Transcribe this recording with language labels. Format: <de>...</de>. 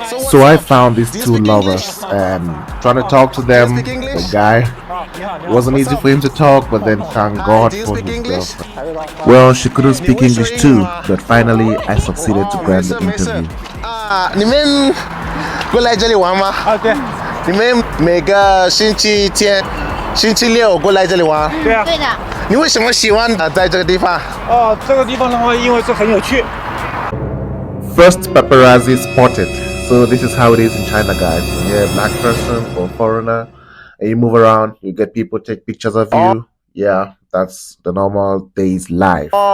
<en>So I found these two lovers and trying to talk to them. The guy, it wasn't easy for him to talk, but then thank God for his girlfriend. Well, she couldn't speak English too, but finally I succeeded to grant the interview.</en> <zh>你们过来这里玩吗？对。你们每个星期天、星期六过来这里玩？对啊。对的。你为什么喜欢在这个地方？这个地方的话，因为是很有趣。</zh> <en>First paparazzi spotted. So this is how it is in China, guys. When you're a black person or foreigner and you move around, you get people take pictures of you. Yeah, that's the normal day's life.</en>